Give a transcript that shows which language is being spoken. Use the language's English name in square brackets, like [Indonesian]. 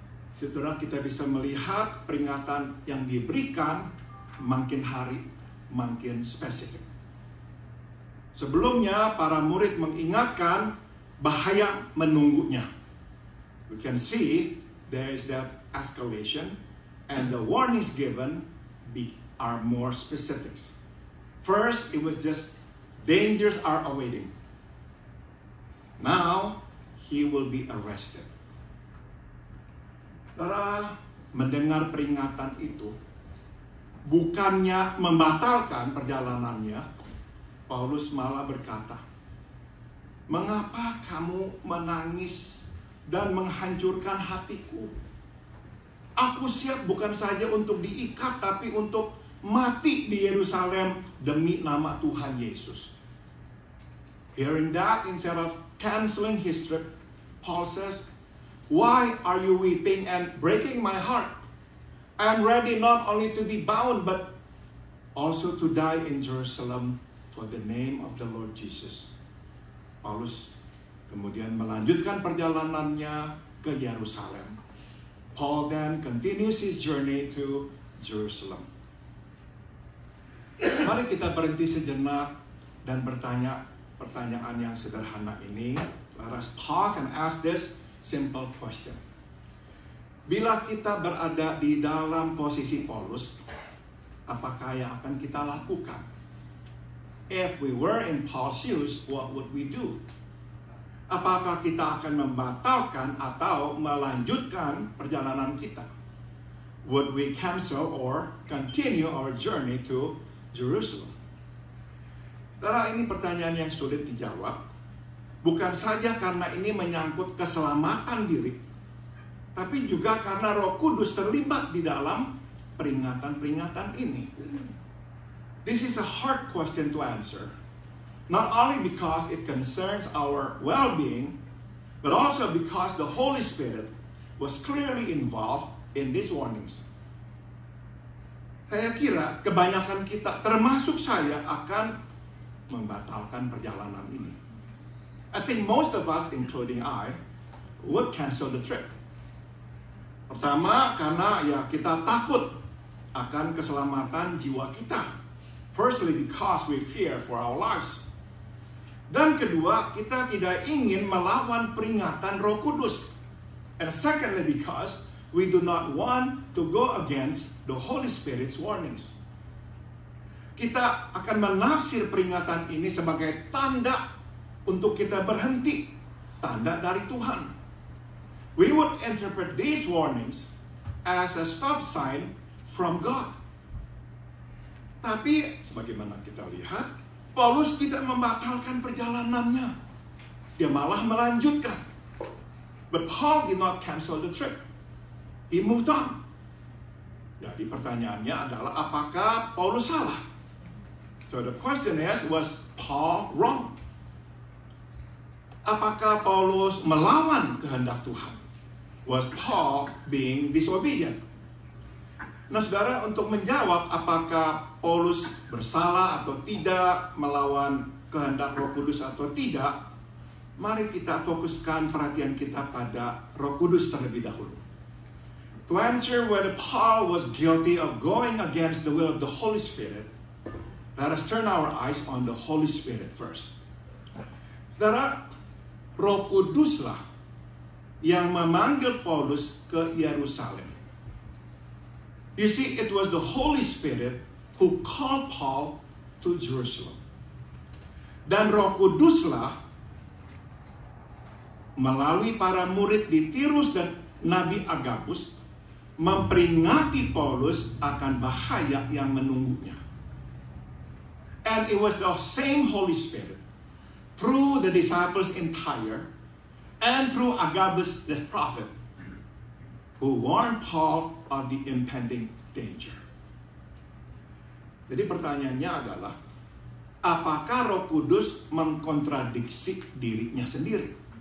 [Indonesian] Saudara, kita bisa melihat peringatan yang diberikan makin hari makin spesifik. Sebelumnya para murid mengingatkan bahaya menunggunya. [English] We can see there is that escalation and the warning is given, be are more specifics. First, it was just dangers are awaiting. Now, he will be arrested. [Indonesian] Saudara, mendengar peringatan itu, bukannya membatalkan perjalanannya, Paulus malah berkata, "Mengapa kamu menangis dan menghancurkan hatiku? Aku siap bukan saja untuk diikat, tapi untuk mati di Yerusalem demi nama Tuhan Yesus." [English] Hearing that, instead of canceling his trip, Paul says, "Why are you weeping and breaking my heart? I am ready not only to be bound, but also to die in Jerusalem for the name of the Lord Jesus." [Indonesian] Paulus kemudian melanjutkan perjalanannya ke Yerusalem. [English] Paul then continues his journey to Jerusalem. [Indonesian] Mari kita berhenti sejenak dan bertanya pertanyaan yang sederhana ini. [English] Let us pause and ask this simple question. [Indonesian] Bila kita berada di dalam posisi Paulus, apakah yang akan kita lakukan? [English] If we were in Paul's shoes, what would we do? [Indonesian] Apakah kita akan membatalkan atau melanjutkan perjalanan kita? [English] Would we cancel or continue our journey to Jerusalem? [Indonesian] Saudara, ini pertanyaan yang sulit dijawab. Bukan saja karena ini menyangkut keselamatan diri, tapi juga karena Roh Kudus terlibat di dalam peringatan-peringatan ini. [English] This is a hard question to answer, not only because it concerns our well-being, but also because the Holy Spirit was clearly involved in these warnings. [Indonesian] Saya kira kebanyakan kita, termasuk saya, akan membatalkan perjalanan ini. [English] I think most of us, including I, would cancel the trip. [Indonesian] Pertama, karena kita takut akan keselamatan jiwa kita. [English] Firstly, because we fear for our lives. [Indonesian] Dan kedua, kita tidak ingin melawan peringatan Roh Kudus. [English] And secondly, because we do not want to go against the Holy Spirit's warnings. [Indonesian] Kita akan menafsir peringatan ini sebagai tanda untuk kita berhenti, tanda dari Tuhan. [English] We would interpret these warnings as a stop sign from God. [Indonesian] Tapi, sebagaimana kita lihat, Paulus tidak membatalkan perjalanannya. Dia malah melanjutkan. [English] But Paul did not cancel the trip. He moved on. [Indonesian] Jadi pertanyaannya adalah, apakah Paulus salah? [English] So the question is, was Paul wrong? [Indonesian] Apakah Paulus melawan kehendak Tuhan? [English] Was Paul being disobedient? [Indonesian] Nah, saudara, untuk menjawab apakah Paulus bersalah atau tidak, melawan kehendak Roh Kudus atau tidak, mari kita fokuskan perhatian kita pada Roh Kudus terlebih dahulu. [English] To answer whether Paul was guilty of going against the will of the Holy Spirit, let us turn our eyes on the Holy Spirit first. [Indonesian] Saudara, Roh Kuduslah yang memanggil Paulus ke Yerusalem. [English] You see, it was the Holy Spirit who called Paul to Jerusalem. [Indonesian] Dan Roh Kuduslah melalui para murid di Tirus dan Nabi Agabus memperingati Paulus akan bahaya yang menunggunya. [English] And it was the same Holy Spirit through the disciples in Tyre and through Agabus the prophet who warned Paul of the impending danger. [Indonesian] Jadi pertanyaannya adalah, apakah Roh Kudus mengkontradiksi dirinya sendiri?